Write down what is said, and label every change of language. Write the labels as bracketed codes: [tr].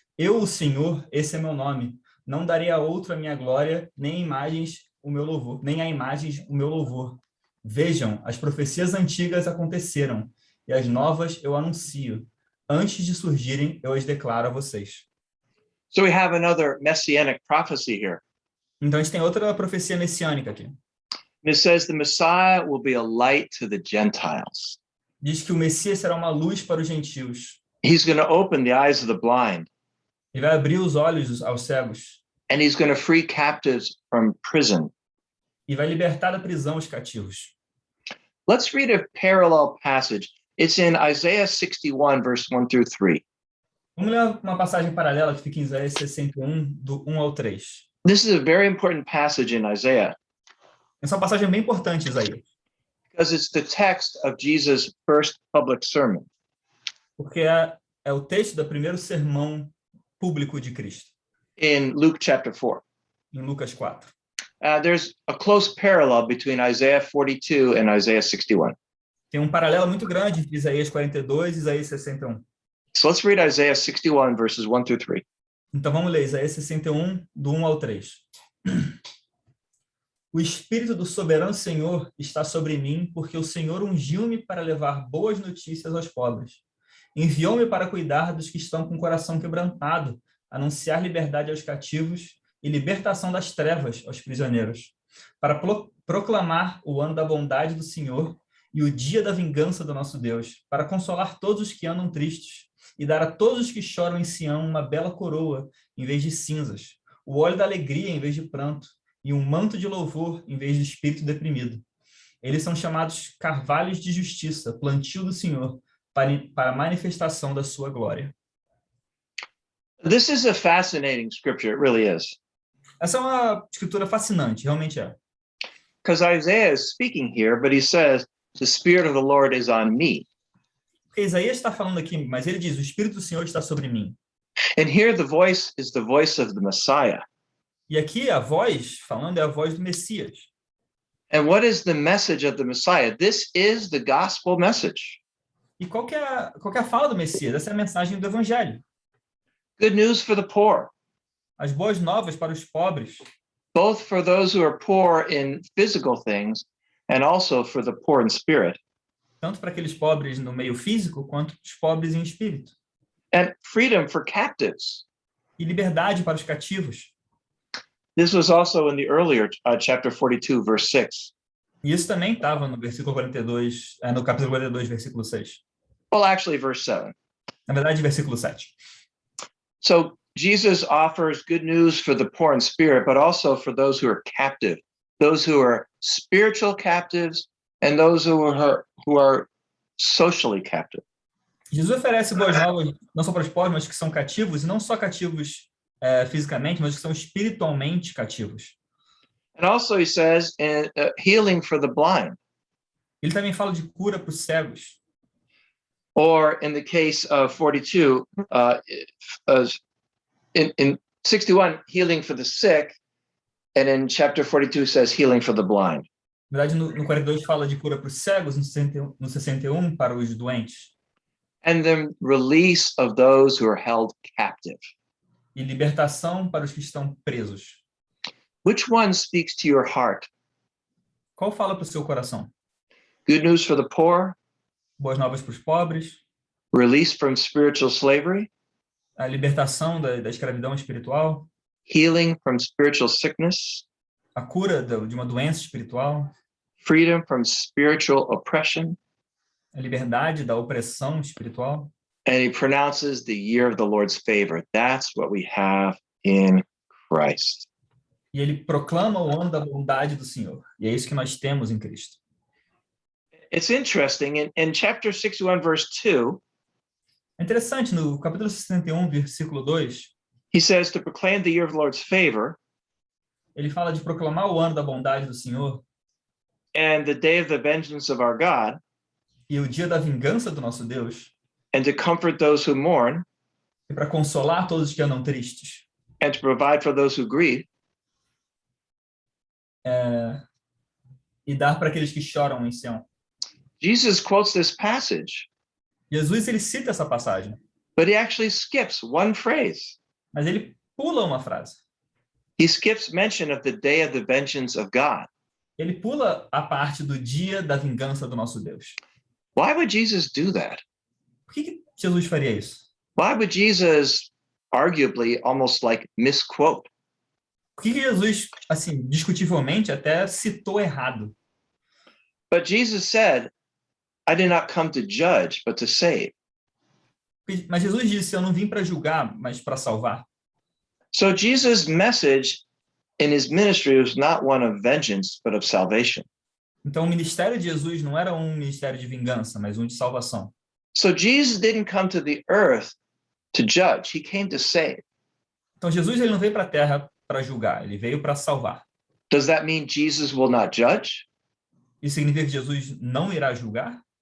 [pt] Eu, o Senhor, esse é meu nome. Não darei a outro a minha glória, nem a imagens o meu louvor. Vejam, as profecias antigas aconteceram, e as novas eu anuncio. Antes de surgirem, eu as declaro a vocês. [en] So we have another messianic prophecy here. [pt] Então, a gente tem outra profecia messiânica aqui. [en] And it says the Messiah will be a light to the Gentiles. [pt] Diz que o Messias será uma luz para os gentios. [en] He's going to open the eyes of the blind, [pt] Ele vai abrir os olhos aos cegos [en] and he's going to free captives from prison. [pt] E vai libertar da prisão os cativos. [en] Let's read a parallel passage. It's in Isaiah 61, verse 1 through 3. [pt] Vamos ler uma passagem paralela que fica em Isaías 61, do 1 ao 3. [en] This is a very important passage in Isaiah [pt] Essa é uma passagem bem importante, Isaías, [en] because it's the text of Jesus' first public sermon. [pt] porque é o texto do primeiro sermão público de Cristo, [en] In Luke chapter 4. [pt] em Lucas 4. [en] There's a close parallel between Isaiah 42 and Isaiah 61. [pt] Tem um paralelo muito grande entre Isaías 42 e Isaías 61. [en] So let's read Isaiah 61, verses 1 through 3. [pt] Então vamos ler Isaías 61, do 1 ao 3. O Espírito do soberano Senhor está sobre mim, porque o Senhor ungiu-me para levar boas notícias aos pobres. Enviou-me para cuidar dos que estão com o coração quebrantado, anunciar liberdade aos cativos e libertação das trevas aos prisioneiros, para proclamar o ano da bondade do Senhor e o dia da vingança do nosso Deus, para consolar todos os que andam tristes e dar a todos os que choram em Sião uma bela coroa em vez de cinzas, o óleo da alegria em vez de pranto e um manto de louvor em vez de espírito deprimido. Eles são chamados carvalhos de justiça, plantio do Senhor, para a manifestação da sua glória. [en] This is a fascinating scripture, it really is. [pt] Essa é uma escritura fascinante, realmente é. [en] Because Isaiah is speaking here, but he says, the Spirit of the Lord is on me. [pt] Porque Isaías está falando aqui, mas ele diz, o Espírito do Senhor está sobre mim. [en] And here the voice is the voice of the Messiah. [pt] E aqui a voz, falando, é a voz do Messias. [en] And what is the message of the Messiah? This is the gospel message. [pt] E qual que é a fala do Messias? Essa é a mensagem do Evangelho. [en] Good news for the poor, [pt] As boas novas para os pobres, [en] both for those who are poor in physical things and also for the poor in spirit. [pt] tanto para aqueles pobres no meio físico, quanto os pobres em espírito. [en] And freedom for captives. [pt] E liberdade para os cativos. [en] This was also in the earlier chapter 42, verse 6. [pt] E isso também estava no versículo 42, no capítulo 42, versículo 6. [en] Well, actually, verse 7. [pt] Na verdade, versículo 7. [en] So Jesus offers good news for the poor in spirit, but also for those who are captive, those who are spiritual captives, and those who are socially captive. [pt] Jesus oferece boas novas não só para os pobres, mas que são cativos, e não só cativos fisicamente, mas que são espiritualmente cativos. [en] And also he says healing for the blind. [pt] Ele também fala de cura para os cegos. [en] Or in the case of 42, in 61, healing for the sick, and in chapter 42 says healing for the blind. [pt] Na verdade, no 42 fala de cura para os cegos, no 61 para os doentes. [en] And then release of those who are held captive. [pt] E libertação para os que estão presos. [en] Which one speaks to your heart? [pt] Qual fala para o seu coração? [en] Good news for the poor, [pt] Boas novas para os pobres, [en] release from spiritual slavery, [pt] a libertação da escravidão espiritual, [en] healing from spiritual sickness, [pt] a cura de uma doença espiritual, [en] freedom from spiritual oppression. [pt] a liberdade da opressão espiritual. [en] And he pronounces the year of the Lord's favor. That's what we have in Christ. [pt] E ele proclama o ano da bondade do Senhor. E é isso que nós temos em Cristo. [en] It's interesting. In chapter 61, verse 2, [pt] É interessante, no capítulo 61, versículo 2, [en] he says to proclaim the year of the Lord's favor [pt] ele fala de proclamar o ano da bondade do Senhor [en] and the day of the vengeance of our God, [pt] e o dia da vingança do nosso Deus, [en] and to comfort those who mourn, [pt] e para consolar todos os que andam tristes, [en] and to provide for those who grieve. [pt] e dar para aqueles que choram em Sião. [en] Jesus quotes this passage, [pt] Jesus, ele cita essa passagem, [en] but he actually skips one phrase. [pt] mas ele pula uma frase. [en] He skips mention of the day of the vengeance of God. [pt] Ele pula a parte do dia da vingança do nosso Deus. [en] Why would Jesus do that? [pt] Por que Jesus faria isso? [en] Why would Jesus arguably almost like misquote? [pt] Por que Jesus, assim, discutivelmente, até citou errado? [en] But Jesus said, I did not come to judge, but to save. [pt] Mas Jesus disse, eu não vim para julgar, mas para salvar. [en] So Jesus' message in his ministry was not one of vengeance, but of salvation. [pt] Então, o ministério de Jesus não era um ministério de vingança, mas um de salvação. [en] So Jesus didn't come to the earth to judge. He came to save. [pt] Então, Jesus ele não veio para a terra para julgar, ele veio para salvar. [en] Does that mean Jesus will not judge? [pt] Isso significa que Jesus não irá julgar?